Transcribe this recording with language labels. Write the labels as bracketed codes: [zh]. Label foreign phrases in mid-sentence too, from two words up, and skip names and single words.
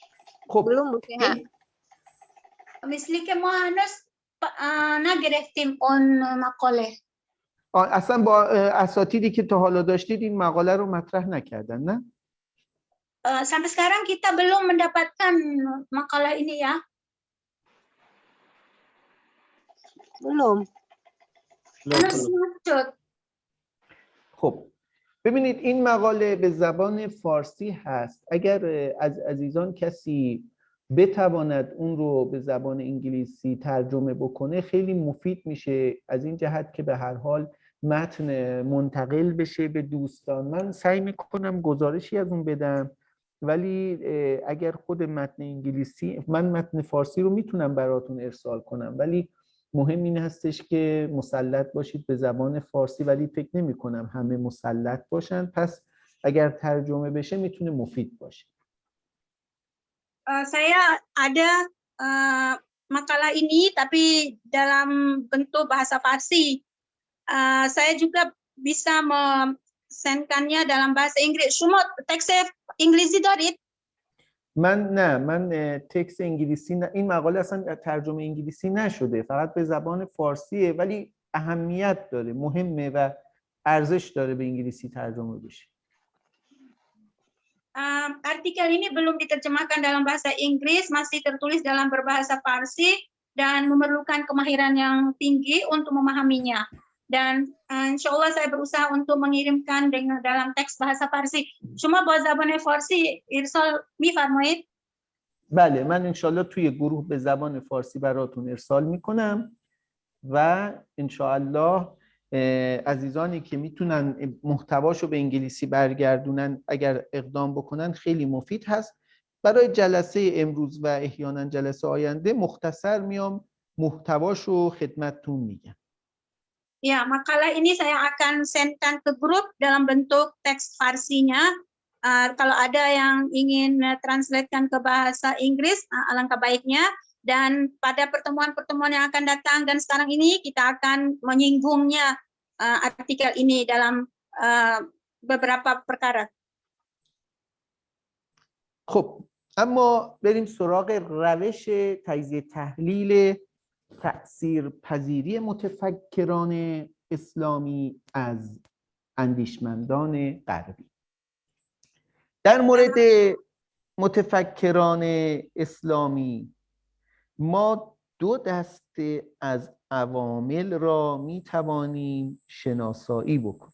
[fa] خب [id] Belum Bu Seha. [fa] مثلی که ما هنوز نگرفتیم اون مقاله. اصلا با اساتیدی که تا حالا داشتید این مقاله رو مطرح نکردن نه؟ [id] Sampai sekarang kita belum mendapatkan makalah ini ya. Belum. Harus maksud. [fa] خب ببینید این مقاله به زبان فارسی هست. اگر از عزیزان کسی بتواند اون رو به زبان انگلیسی ترجمه بکنه خیلی مفید میشه، از این جهت که به هر حال متن منتقل بشه به دوستان. من سعی میکنم گزارشی از اون بدم، ولی اگر خود متن انگلیسی، من متن فارسی رو میتونم براتون ارسال کنم، ولی مهم این هستش که مسلط باشید به زبان فارسی، ولی فکر نمی کنم همه مسلط باشن، پس اگر ترجمه بشه میتونه مفید باشه. [id] Saya ada makalah ini tapi dalam bentuk bahasa Farsi. Saya juga bisa sendkannya dalam bahasa Inggris. [fa] شما تکست انگلیسی دارید؟ من تکست انگلیسی این مقاله اصلا ترجمه انگلیسی نشده، فقط به زبان فارسیه، ولی اهمیت داره، مهمه و ارزش داره به انگلیسی ترجمه بشه. [id] Artikel ini belum diterjemahkan dalam bahasa Inggris, masih tertulis dalam berbahasa Farsi dan memerlukan kemahiran yang tinggi untuk memahaminya. Dan [ar] insya Allah [id] saya berusaha untuk mengirimkan dengan dalam teks bahasa Farsi. [fa] شما با زبان فارسی ارسال می‌فرمایید؟ بله، من انشالله توی گروه به زبان فارسی براتون ارسال میکنم و انشالله عزیزانی که میتونن محتواشو به انگلیسی برگردونن اگر اقدام بکنن خیلی مفید هست. برای جلسه امروز و احیانا جلسه آینده مختصر میام محتواشو خدمتتون میگم. [id] Ya, makalah ini saya akan sendkan ke grup dalam bentuk teks Farsinya. Kalau ada yang ingin translatekan ke bahasa Inggris, alangkah baiknya. Dan pada pertemuan-pertemuan yang akan datang dan sekarang ini kita akan menyinggungnya artikel ini dalam beberapa perkara. [fa] خب اما بریم سراغ روش تجزیه تحلیل تأثیرپذیری متفکران اسلامی از اندیشمندان غربی. در مورد متفکران اسلامی ما دو دسته از عوامل را می توانیم شناسایی بکنیم.